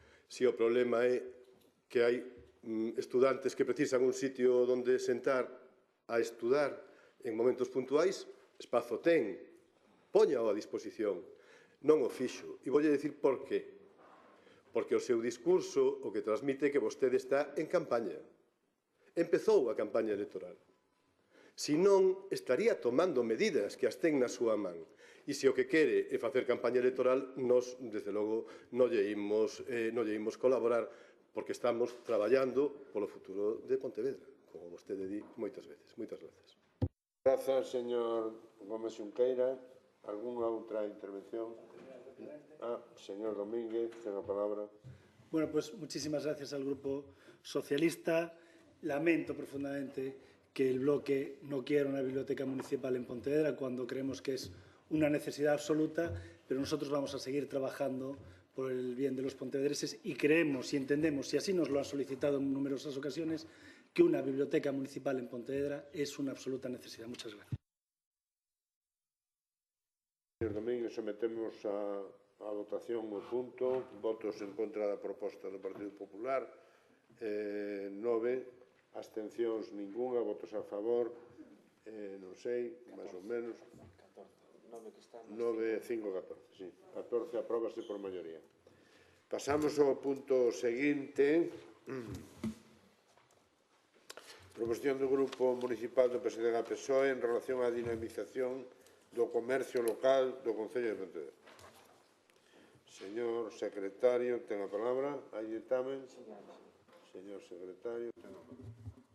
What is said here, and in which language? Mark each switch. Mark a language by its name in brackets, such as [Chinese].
[Galician] Se o problema é que hai estudantes que precisan un sitio onde sentar a estudar en momentos puntuais, espazo ten, póñao a disposición. Non o fixo. E voulle dicir por qué. Porque o seu discurso o que transmite é que vostede está en campaña. Empezou a campaña electoral. Si non, estaría tomando medidas que as ten na súa man. E se o que quere é facer campaña electoral, nos, desde logo, non lle imos colaborar porque estamos traballando polo futuro de Pontevedra, como vostede di moitas veces. Moitas grazas. Grazas, señor Gómez Xunqueira. Algúna outra intervención? Señor Domínguez, ten a palabra. [Spanish] Bueno, pues muchísimas gracias al Grupo Socialista. Lamento profundamente que el bloque no quiera una biblioteca municipal en Pontevedra cuando creemos que es una necesidad absoluta, pero nosotros vamos a seguir trabajando por el bien de los pontevedreses y creemos y entendemos, y así nos lo han solicitado en numerosas ocasiones, que una biblioteca municipal en Pontevedra es una absoluta necesidad. Muchas gracias. [Galician] Señor Domínguez, sometemos a votación o punto. Votos en contra da proposta do Partido Popular. 9. Abstencións ningunha. Votos a favor. Non sei, máis ou menos. 9, 5, 14. Sí. 14 apróbase por maioría. Pasamos ao punto seguinte. Proposición do Grupo Municipal do PSDG-PSOE en relación á dinamización do comercio local do Concello de Pontevedra. Señor secretario, ten a palabra. Hai ditamen? Señor secretario, ten a palabra.